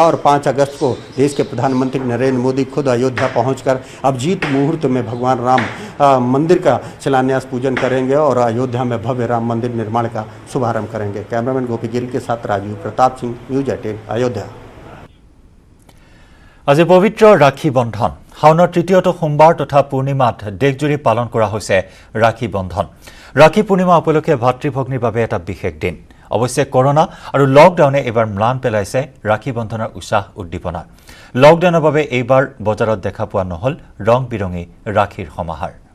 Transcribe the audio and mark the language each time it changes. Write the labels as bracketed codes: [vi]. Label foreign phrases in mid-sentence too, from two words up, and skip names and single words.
[hi] और 5 अगस्त को देश के प्रधानमंत्री नरेंद्र मोदी खुद अयोध्या पहुंचकर अभिजीत मुहूर्त में भगवान राम मंदिर का शिलान्यास पूजन करेंगे और अयोध्या में भव्य राम मंदिर निर्माण का शुभारंभ करेंगे। कैमरामैन गोपी गिल के साथ राजीव प्रताप सिंह, न्यूज़ 18 अयोध्या। [as] আজি পবিত্ৰ ৰাখী বন্ধন শাওনৰ তৃতীয়টো সোমবাৰ তথা পূৰ্ণিমাত দেশজুৰি পালন কৰা হৈছে ৰাখী বন্ধন ৰাখী পূৰ্ণিমা উপলক্ষে ভাতৃভগ্নীৰ বাবে এটা বিশেষ দিন অৱশ্যে কৰোনা আৰু লকডাউনে এবাৰ ম্লান পেলাইছে ৰাখী বন্ধনৰ উৎসাহ উদ্দীপনা লকডাউনৰ বাবে এইবাৰ বজাৰত দেখা পোৱা নহল ৰং বিৰঙী ৰাখীৰ সমাহাৰ